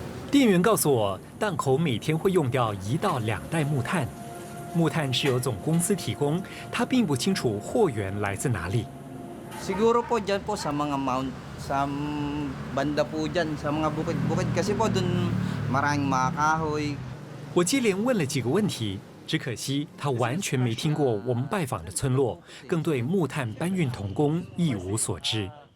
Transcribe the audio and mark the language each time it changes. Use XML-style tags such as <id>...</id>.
<zh>店员告诉我，档口每天会用掉1到2袋木炭。木炭是由总公司提供，他并不清楚货源来自哪里。</zh> <tl>Siguro po dyan po sa mga sa banda po dyan, sa mga bukid-bukid kasi po dun maraming mga kahoy.</tl> <zh>我接连问了几个问题，只可惜他完全没听过我们拜访的村落，更对木炭搬运童工一无所知。</zh>